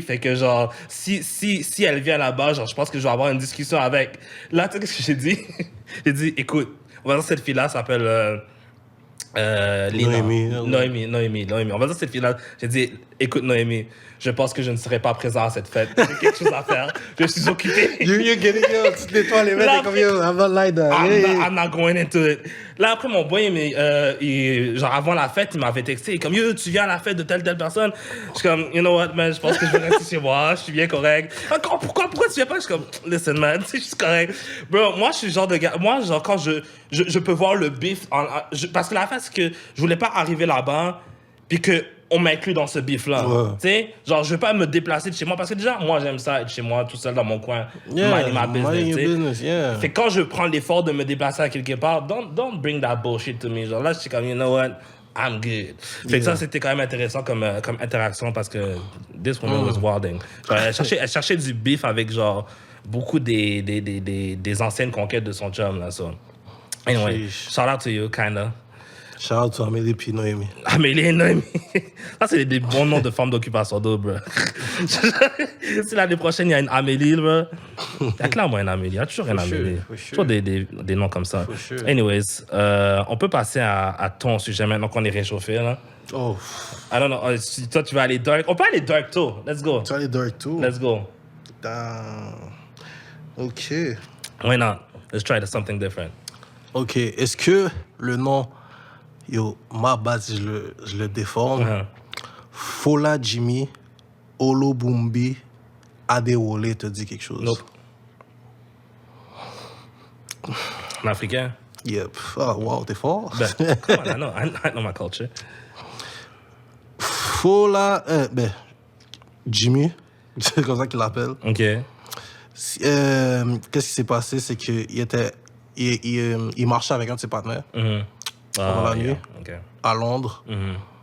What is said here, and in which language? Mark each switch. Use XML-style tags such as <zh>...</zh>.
<fr>Fait que, genre, si elle vient là-bas, genre, je pense que je vais avoir une discussion avec. Là, tu sais ce que j'ai dit? J'ai dit, écoute, on va dire cette fille-là s'appelle... Noémie. On va dire cette fille-là. J'ai dit, écoute, Noémie, je pense que je ne serai pas présent à cette fête. J'ai quelque chose à faire. Je suis occupé.</fr> <en>You're getting</en> <fr>yo, tu te nettoies les mecs comme yo,</fr> <en>I'm not like that. I'm not going into it.</en> <fr>Là, après, mon boy, genre, avant la fête, il m'avait texté, comme, yo, tu viens à la fête de telle personne. Je suis comme,</fr> <en>you know what, man,</en> <fr>je pense que je vais rester chez moi, je suis bien correct. Encore, pourquoi tu viens pas? Je suis comme,</fr> <en>listen, man,</en> <fr>je suis correct. Bro, moi, je suis le genre de gars, moi, genre, quand je peux voir le beef, parce que la fête, c'est que je voulais pas arriver là-bas, puis que on m'inclut dans ce bif-là. Ouais. Tu sais, genre, je veux pas me déplacer de chez moi, parce que déjà, moi, j'aime ça, être chez moi, tout seul dans mon coin,</fr> <en>minding my business, yeah.</en> <fr>Fait que quand je prends l'effort de me déplacer à quelque part,</fr> <en>don't bring that bullshit to me.</en> <fr>Genre, là, je suis comme,</fr> <en>you know what, I'm good.</en> <fr>Fait que ça, c'était quand même intéressant comme interaction, parce que</fr> <en>this woman was wilding.</en> <fr>Genre, elle cherchait du beef avec, genre, beaucoup des anciennes conquêtes de son chum, là, so.</fr> <en>Anyway, shout out to you, kinda. Shout out to Amélie puis Noémie.</en> <fr>Amélie et Noémie. Ça, c'est des bons noms de femmes d'occupation d'eau, bro. Si l'année prochaine, il y a une Amélie, bro. Il y a clairement un Amélie. Il y a toujours un Amélie. Toujours des noms comme ça.</fr> <en>sure.</en> <fr>Anyways, on peut passer à ton sujet maintenant qu'on est réchauffé. Là.</fr> <en>Oh, I don't know.</en> <fr>Toi, tu vas aller dark. On peut aller dark too.</fr> <en>Let's go.</en> <fr>tu as les dark too?</fr> <en>Let's go. Damn. OK. Why not? Let's try something different. OK.</en> <fr>Est-ce que le nom, yo, ma bad si je le déforme, Uh-huh. Fola Jimmy Olobumbi Adewole te dit quelque chose?</fr> <en>Nope.</en> <fr>En africain? Yep. Ah, wow, t'es fort.</fr> <en>Ben, come on, I know my culture.</en> <fr>Fola, Jimmy, c'est comme ça qu'il l'appelle.</fr> <en>OK.</en> <fr>Qu'est-ce qui s'est passé, c'est qu'il il marchait avec un de ses partenaires pendant la nuit</fr> <en>yeah. OK.</en> <fr>à Londres. Mhm.</fr>